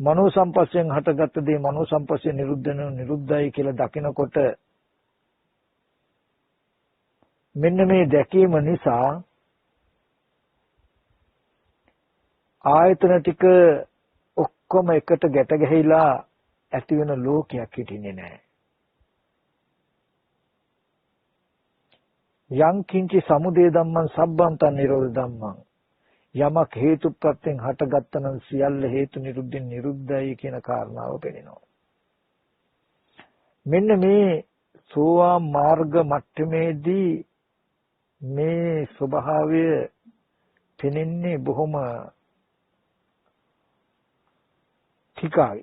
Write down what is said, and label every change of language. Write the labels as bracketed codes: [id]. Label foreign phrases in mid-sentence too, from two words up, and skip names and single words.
[si] මනෝ සංපස්සයෙන් හටගත්ත දේ මනෝ සංපස්සයෙන් නිරුද්ධයි කියලා දකිනකොට මෙන්න මේ දැකීම නිසා ආයතන ටික ඔක්කොම එකට ගැට ගැහිලා ඇති වෙන ලෝකයක් හිටින්නේ නැහැ. [pi] යං කිංචි සමුදය ධම්මං සබ්බන්තං නිරෝධ ධම්මං [si] යමක් හේතුප්‍රත්‍යයෙන් හටගත්තනම් සියල්ල හේතු නිරුද්ධෙන් නිරුද්ධයි කියන කාරණාව පෙනෙනවා. මෙන්න මේ සෝවාන් මාර්ග මට්ටමේදී මේ ස්වභාවය පෙනෙන්නේ බොහොම ටිකයි.